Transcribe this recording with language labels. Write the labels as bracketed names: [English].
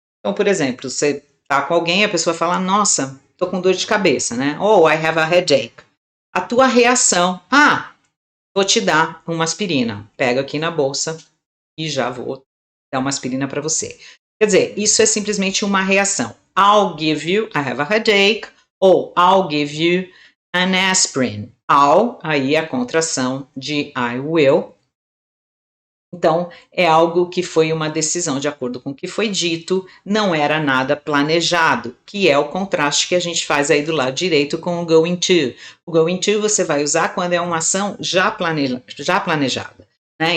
[Portuguese] Então, por exemplo, você está com alguém, a pessoa fala, nossa, estou com dor de cabeça, né? Oh, I have a headache. A tua reação, vou te dar uma aspirina. Pega aqui na bolsa e já vou dar uma aspirina para você. Quer dizer, isso é simplesmente uma reação. [English] I'll give you, I have a headache, ou I'll give you an aspirin. [Portuguese] I'll, aí a contração de I will. Então, é algo que foi uma decisão de acordo com o que foi dito, não era nada planejado, que é o contraste que a gente faz aí do lado direito com o going to. O going to você vai usar quando é uma ação já planejada, né?